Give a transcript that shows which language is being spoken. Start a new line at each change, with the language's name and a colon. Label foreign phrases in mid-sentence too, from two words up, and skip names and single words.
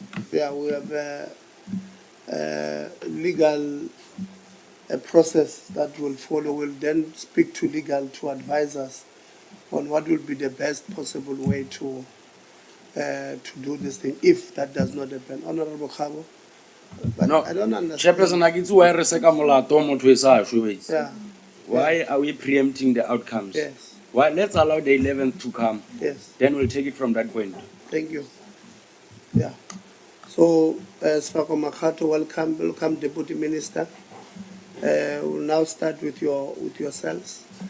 English: Yeah, we have legal process that will follow. We'll then speak to legal to advise us on what will be the best possible way to do this thing if that does not happen. Honorable Khabo, but No, I don't understand. Chairperson, I get why
Southern Sotho: reseka molato motho e sa shwe wait.
English: Yeah, Why are we preempting the outcomes? yes, Why let's allow the 11th to come. yes. Then we'll take it from that point. Thank you. Yeah. So, Sfako Makhato, welcome, Deputy Minister. We'll now start with yourselves.